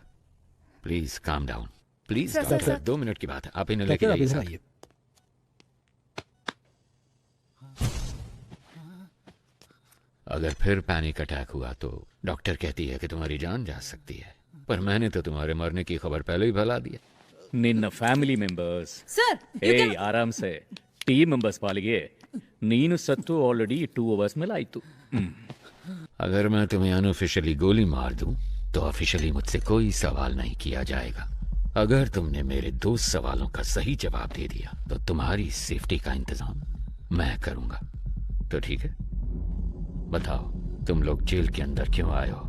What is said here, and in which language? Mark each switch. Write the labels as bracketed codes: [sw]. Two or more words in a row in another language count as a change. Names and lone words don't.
[en] Please calm down, please. [hi] डॉक्टर 2 मिनट की बात है, आप इन्हें लेके जाइए। अगर फिर [en] panic attack [hi] हुआ तो डॉक्टर कहती है कि तुम्हारी जान जा सकती है, पर मैंने तो तुम्हारे मरने की खबर पहले ही फैला दिया। [kn] ನಿನ್ನ [en] family members [hi] आराम से [en] team members [kn] ಪಾಲಿಗೆ ನೀನು ಸತ್ತು ಆಲ್ರೆಡಿ 2 ಅವರ್ಸ್ ಮೇಲೆ ಆಯ್ತು। [hi] अगर मैं तुम्हें अनऑफिशियली गोली मार दूं तो ऑफिशियली मुझसे कोई सवाल नहीं किया जाएगा। अगर तुमने मेरे 2 सवालों का सही जवाब दे दिया तो तुम्हारी सेफ्टी का इंतजाम मैं करूंगा। तो ठीक है, बताओ तुम लोग जेल के अंदर क्यों आए हो?